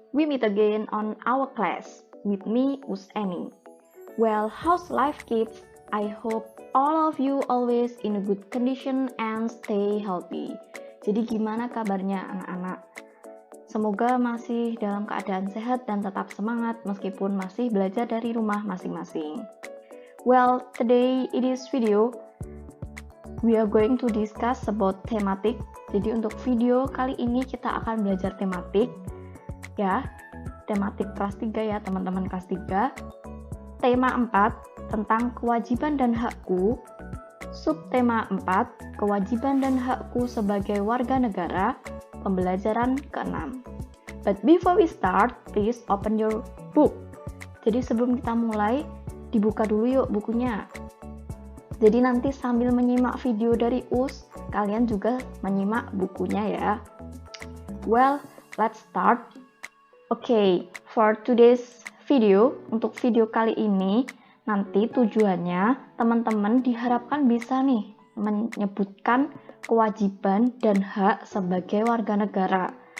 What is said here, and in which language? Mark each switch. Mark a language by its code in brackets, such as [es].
[en] We meet again on our class with me, Useni. Well, how's life, kids? I hope all of you always in a good condition and stay healthy. [id] Jadi gimana kabarnya anak-anak? Semoga masih dalam keadaan sehat dan tetap semangat meskipun masih belajar dari rumah masing-masing. [en] Well, today in this video, we are going to discuss about thematic. [id] Jadi untuk video kali ini kita akan belajar tematik ya. Tematik kelas 3 ya, teman-teman kelas 3. Tema 4 tentang kewajiban dan hakku. Subtema 4, kewajiban dan hakku sebagai warga negara. Pembelajaran ke-6. [en] But before we start, please open your book. [id] Jadi sebelum kita mulai, dibuka dulu yuk bukunya. Jadi nanti sambil menyimak video dari Us, kalian juga menyimak bukunya ya. [en] Well, let's start. Okay, for today's video, [id] untuk video kali ini, nanti tujuannya teman-teman diharapkan bisa nih menyebutkan kewajiban dan hak sebagai warga negara.